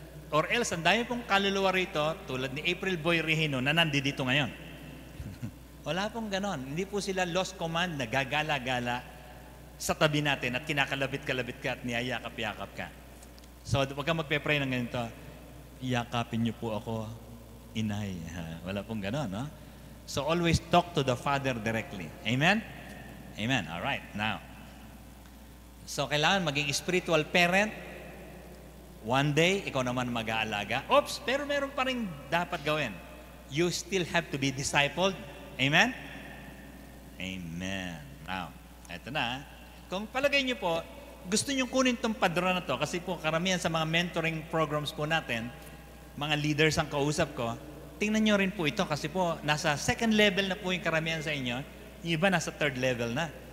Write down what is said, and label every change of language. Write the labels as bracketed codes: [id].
[en] Or else, [tl] ang dami pong kaluluwa rito, tulad ni April Boy Regino, na nandito ngayon. Wala pong ganon. Hindi po sila lost command na gagala-gala sa tabi natin at kinakalabit-kalabit ka at niyayakap-yakap ka. So, huwag kang magpe-pray ng ganito, yakapin niyo po ako, inay. Wala pong ganon, no? [en] So always talk to the Father directly. Amen? Amen. All right. Now, so [tl] kailangan maging [en] spiritual parent. [tl] One day, ikaw naman mag-aalaga. Oops, pero meron pa rin dapat gawin. [en] You still have to be discipled. [tl] Amen? Amen. Now, eto na. Kung palagay niyo po, gusto niyo kunin tong padron na to, kasi po karamihan sa mga mentoring programs po natin, mga leaders ang kausap ko, tingnan niyo rin po ito kasi po nasa second level na po yung karamihan sa inyo, yung iba nasa third level na.